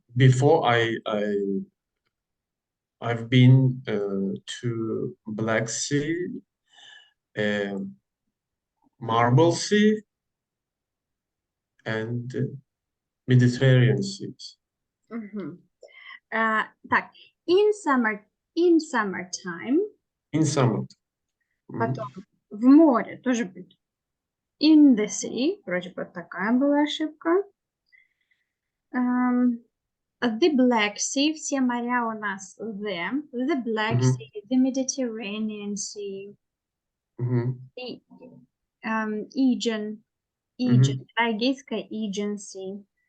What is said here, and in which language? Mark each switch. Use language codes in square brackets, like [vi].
[en] Before I've been to Black Sea, Marble Sea, and Mediterranean Seas. [ru] Так, [en] in summertime, In summer. [ru] потом в море тоже будет [en] in the sea, [ru] вроде бы такая была ошибка. [en] The Black Sea, [ru] все моря у нас [en] the Black Sea, the Mediterranean Sea, the Aegean, Aegaiskая Aegean Sea.